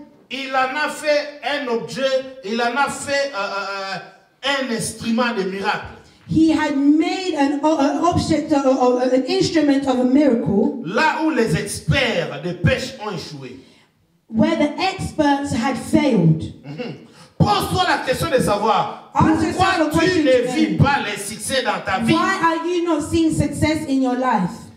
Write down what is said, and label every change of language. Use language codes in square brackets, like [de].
[fr] Il en a fait un objet, il en a fait un instrument de miracle. [en] He had made an object, an instrument of a miracle. [fr] Là où les experts de pêche ont échoué. [en] Where the experts had failed. [fr] Pose-toi la question de savoir pourquoi tu ne vis pas les succès dans ta vie. [en] Why are you not seeing success in your life?